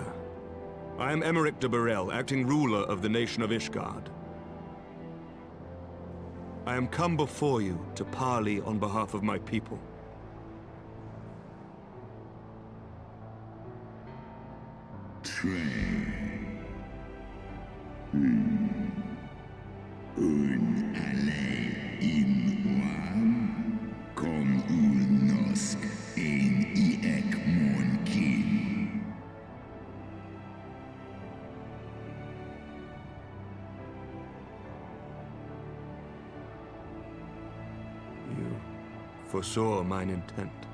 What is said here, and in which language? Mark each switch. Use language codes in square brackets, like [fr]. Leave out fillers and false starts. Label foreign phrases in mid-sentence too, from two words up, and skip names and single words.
[en] I am Emeric de Burrell, acting ruler of the nation of Ishgard. I am come before you to parley on behalf of my people. Un alle in wam, kom ur nosk ein I ek mon kin. You foresaw mine intent.